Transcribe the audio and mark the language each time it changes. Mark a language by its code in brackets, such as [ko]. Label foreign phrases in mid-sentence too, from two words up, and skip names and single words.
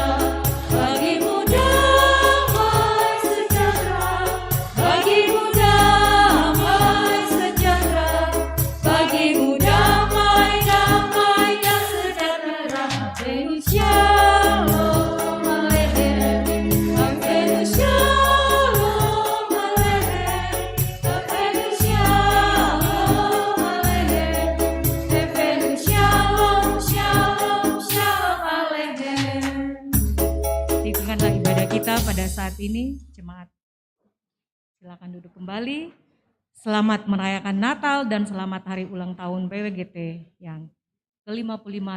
[id] bagimu damai sejahtera, bagimu damai sejahtera, bagimu damai, damai dan sejahtera. [he] הבאנו שלום עליכם, הבאנו שלום עליכם, הבאנו שלום עליכם, הבאנו שלום, שלום, שלום עליכם. [id] Hidupkanlah ibadah kita pada saat ini, jemaat. Silakan duduk kembali. selamat merayakan Natal dan selamat hari ulang tahun PWGT yang ke-55.